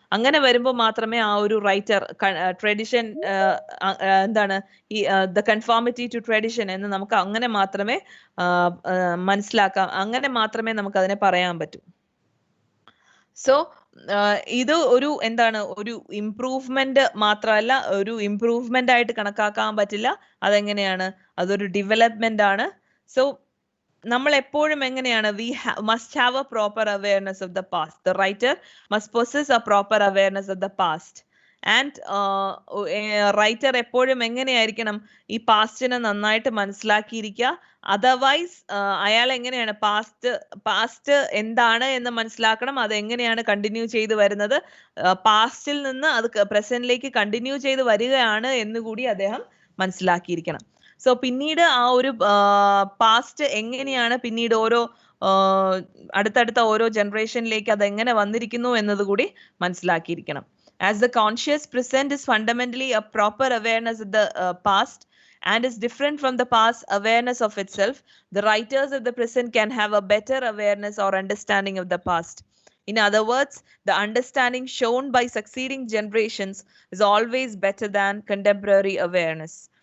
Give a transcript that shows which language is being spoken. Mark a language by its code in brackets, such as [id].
[ml] അങ്ങനെ വരുമ്പോൾ മാത്രമേ ആ ഒരു റൈറ്റർ ട്രഡിഷൻ എന്താണ് ഈ [en] the conformity to tradition [ml] എന്ന് നമുക്ക് അങ്ങനെ മാത്രമേ മനസ്സിലാക്കാം, അങ്ങനെ മാത്രമേ നമുക്ക് അതിനെ പറയാൻ പറ്റൂ. സോ ഇത് ഒരു എന്താണ് ഒരു ഇംപ്രൂവ്മെന്റ് മാത്രമല്ല, ഒരു ഇംപ്രൂവ്മെന്റ് ആയിട്ട് കണക്കാക്കാൻ പറ്റില്ല. അതെങ്ങനെയാണ്, അതൊരു ഡെവലപ്മെന്റ് ആണ്. സോ നമ്മൾ എപ്പോഴും എങ്ങനെയാണ്, [en] we must have a proper awareness of the past. The writer must possess a proper awareness of the past. [ml] And writer എപ്പോഴും എങ്ങനെയായിരിക്കണം, ഈ പാസ്റ്റിനെ നന്നായിട്ട് മനസ്സിലാക്കിയിരിക്കുക. അതർവൈസ് അയാൾ എങ്ങനെയാണ് പാസ്റ്റ് എന്താണ് എന്ന് മനസ്സിലാക്കണം, അത് എങ്ങനെയാണ് കണ്ടിന്യൂ ചെയ്ത് വരുന്നത്, പാസ്റ്റിൽ നിന്ന് അത് പ്രസന്റിലേക്ക് കണ്ടിന്യൂ ചെയ്ത് വരികയാണ് എന്നുകൂടി അദ്ദേഹം മനസ്സിലാക്കിയിരിക്കണം. സോ പിന്നീട് ആ ഒരു പാസ്റ്റ് എങ്ങനെയാണ് പിന്നീട് അടുത്തടുത്ത ഓരോ ജനറേഷനിലേക്ക് അത് എങ്ങനെ വന്നിരിക്കുന്നു എന്നത് കൂടി മനസ്സിലാക്കിയിരിക്കണം. [en] As the conscious present is fundamentally a proper awareness of the past and is different from the past awareness of itself, the writers of the present can have a better awareness or understanding of the past. In other words, the understanding shown by succeeding generations is always better than contemporary awareness.